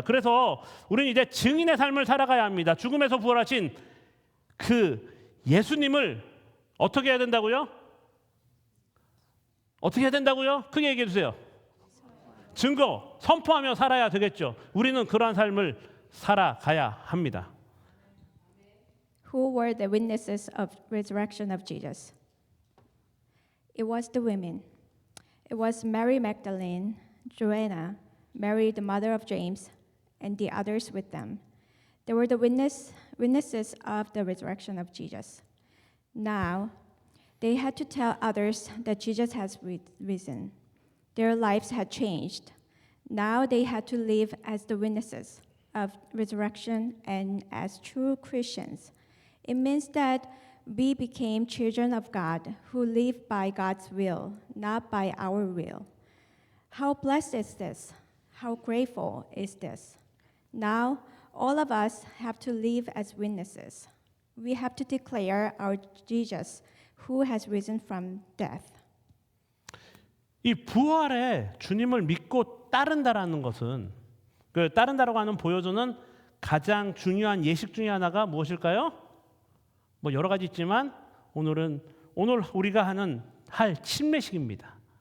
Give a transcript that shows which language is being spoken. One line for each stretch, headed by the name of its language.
Korean: 그래서 우리는 이제 증인의 삶을 살아가야 합니다. 죽음에서 부활하신 그 예수님을 어떻게 해야 된다고요? 어떻게 해야 된다고요? 크게 얘기해 주세요. 증거, 선포하며 살아야 되겠죠. 우리는 그러한 삶을 살아가야 합니다.
English: Who were the witnesses of resurrection of Jesus? It was the women. It was Mary Magdalene, Joanna, Mary the mother of James, and the others with them. They were the witnesses of the resurrection of Jesus. Now, they had to tell others that Jesus has risen. Their lives had changed. Now they had to live as the witnesses of resurrection and as true Christians. It means that we became children of God who live by God's will, not by our will. How blessed is this? How grateful is this? Now, all of us have to live as witnesses. We have to declare our Jesus who has risen from death.
Korean: 이 부활에 주님을 믿고 따른다라는 것은, 그 따른다라고 하는 보여주는 가장 중요한 예식 중에 하나가 무엇일까요? 뭐 여러 가지 있지만 오늘 우리가 할 침례식입니다.